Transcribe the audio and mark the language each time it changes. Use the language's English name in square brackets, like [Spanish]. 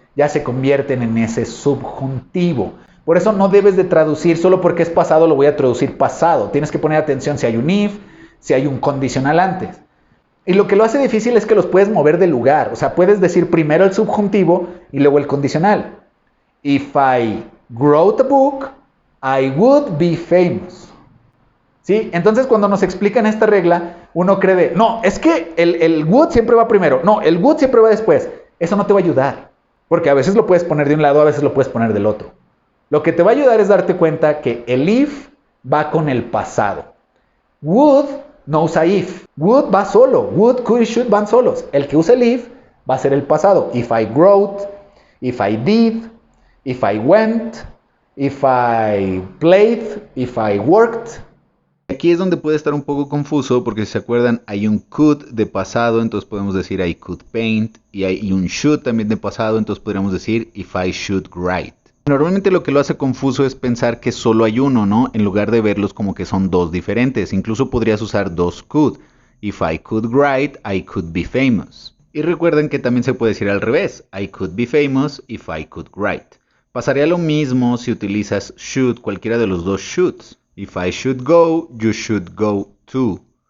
[Spanish] ya se convierten en ese subjuntivo. Por eso no debes de traducir, solo porque es pasado lo voy a traducir pasado. Tienes que poner atención si hay un if, si hay un condicional antes. Y lo que lo hace difícil es que los puedes mover de lugar. O sea, puedes decir primero el subjuntivo y luego el condicional. [English] If I wrote a book, I would be famous. [Spanish] ¿Sí? Entonces cuando nos explican esta regla, uno cree no, es que el would siempre va primero. No, el would siempre va después. Eso no te va a ayudar. Porque a veces lo puedes poner de un lado, a veces lo puedes poner del otro. Lo que te va a ayudar es darte cuenta que el if va con el pasado. Would no usa if. Would va solo. Would, could y should van solos. El que usa el if va a ser el pasado. [English] If I wrote, if I did, if I went, if I played, if I worked. [Spanish] Aquí es donde puede estar un poco confuso porque si se acuerdan hay un could de pasado, entonces podemos decir [English] I could paint, [Spanish] y hay un should también de pasado, entonces podríamos decir [English] if I should write. [Spanish] Normalmente lo que lo hace confuso es pensar que solo hay uno, ¿no? En lugar de verlos como que son dos diferentes. Incluso podrías usar dos could. [English] If I could write, I could be famous. [Spanish] Y recuerden que también se puede decir al revés. [English] I could be famous if I could write. [Spanish] Pasaría lo mismo si utilizas should, cualquiera de los dos shoulds. [English] If I should go, you should go too.